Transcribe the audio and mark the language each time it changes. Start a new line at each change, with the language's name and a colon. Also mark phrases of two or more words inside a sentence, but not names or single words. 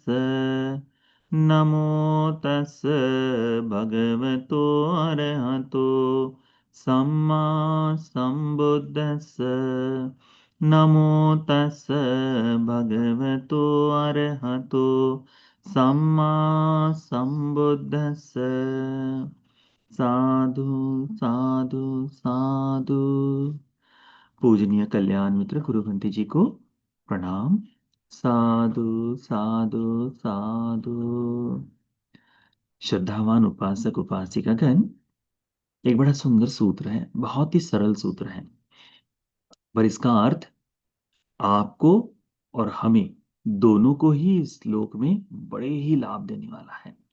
Pali: नमो तस् भगवतो अरहतो सम्मा सम्बुद्धस्स। नमो तस् भगवतो अरहतो सम्मा सम्बुद्धस्स। साधु साधु साधु।
Hindi: पूजनीय कल्याण मित्र गुरु भंते जी को प्रणाम।
Pali: साधु साधु साधु।
Hindi: श्रद्धावान उपासक उपासिकागण, एक बड़ा सुंदर सूत्र है, बहुत ही सरल सूत्र है, पर इसका अर्थ आपको और हमें दोनों को ही इस श्लोक में बड़े ही लाभ देने वाला है।